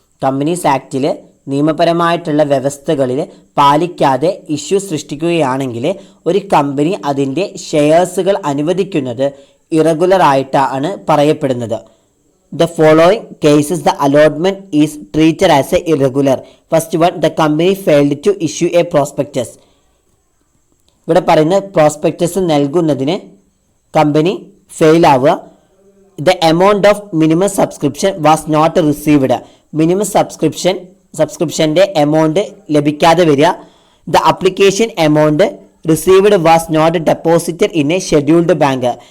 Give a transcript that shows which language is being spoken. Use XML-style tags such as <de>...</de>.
<ml>Companies ആക്റ്റിൽ നിയമപരമായിട്ടുള്ള വ്യവസ്ഥകളിൽ പാലിക്കാതെ ഇഷ്യൂ സൃഷ്ടിക്കുകയാണെങ്കിൽ ഒരു കമ്പനി അതിൻ്റെ ഷെയർസുകൾ അനുവദിക്കുന്നത് ഇറഗുലറായിട്ടാണ് പറയപ്പെടുന്നത്.</ml> <en>The following cases the allotment is treated as a irregular. First one, the company failed to issue a prospectus.</en> <ml>ഇവിടെ പറയുന്ന പ്രോസ്പെക്ടസ് നൽകുന്നതിന് കമ്പനി ഫെയിൽ ആവുക.</ml> <en>The amount of minimum subscription was not received.</en> <ml>Minimum സബ്സ്ക്രിപ്ഷൻ്റെ amount ലഭിക്കാതെ വരിക.</ml> <en>The application amount received was not deposited in a scheduled bank.</en>